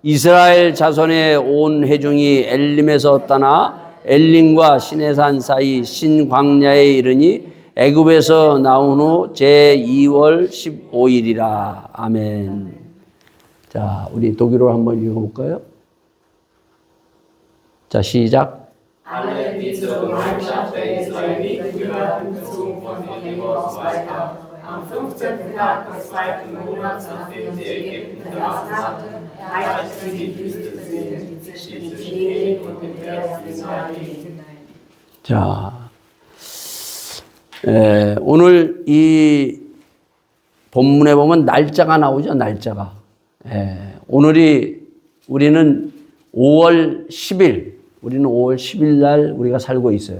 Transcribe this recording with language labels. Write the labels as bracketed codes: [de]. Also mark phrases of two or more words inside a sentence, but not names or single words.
[ko] 이스라엘 자손의 온 회중이 엘림에서 떠나 엘림과 시내산 사이 신광야에 이르니 애굽에서 나온 후 제2월 15일이라. 아멘. 자, 우리 독일어로 한번 읽어볼까요? 자, 시작. [de] Alle, die zur Gemeinschaft der Israeliten gehörten, zogen von Elim aus weiter. Am 15. Tag des 2. Monats, nachdem sie Ägypten verlassen hatten, erreichten sie die Wüste Sin, zwischen Schneeling und dem Meer Sinai. [ko] 자, 오늘 이 본문에 보면 날짜가 나오죠, 날짜가. 우리는 5월 10일, 우리는 5월 10일 날 우리가 살고 있어요.